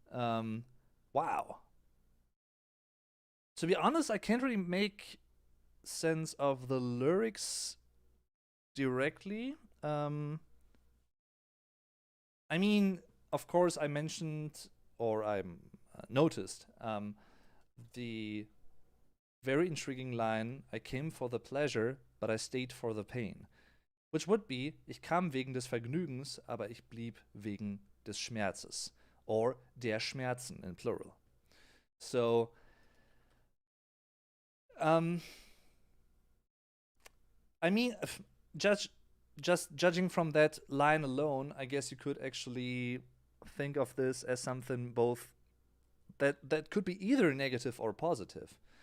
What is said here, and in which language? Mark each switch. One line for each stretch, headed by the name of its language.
English: Wow. To be honest, I can't really make sense of the lyrics directly. I mean, of course, I mentioned or I noticed the very intriguing line, I came for the pleasure, but I stayed for the pain. Which would be,
German: ich kam wegen des Vergnügens, aber ich blieb wegen des Schmerzes.
English: Or
German: der Schmerzen
English: in plural. So, I mean, just judging from that line alone, I guess you could actually think of this as something both that could be either negative or positive.